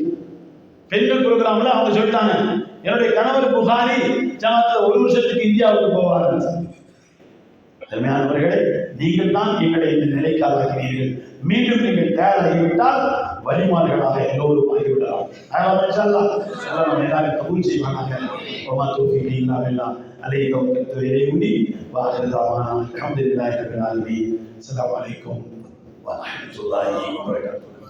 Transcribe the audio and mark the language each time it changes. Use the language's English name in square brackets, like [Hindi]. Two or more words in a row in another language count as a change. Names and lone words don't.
[Tamil] பெண்கள் ப்ரோக்ராம்ல அவங்க சொல்லிட்டாங்க, என்னுடைய கணவர் புகாரி ஜமாத்துல 1 வருஷத்துக்கு இந்தியாவுக்கு போவார். அருமையானவர்களே, நீங்கள் தான் எங்களை இந்த நிலைக்கு ஆளாக்கிறீர்கள். மீண்டும் நீங்கள் தயாராகிவிட்டால் வழிமார்களாக எல்லோரும் ஆகிவிடலாம். எல்லாரும் கபூல் செய்வானாக. [Arabic] عليه توكلت وإليه وآخر دعوانا الحمد لله رب العالمين. السلام عليكم ورحمة الله وبركاته.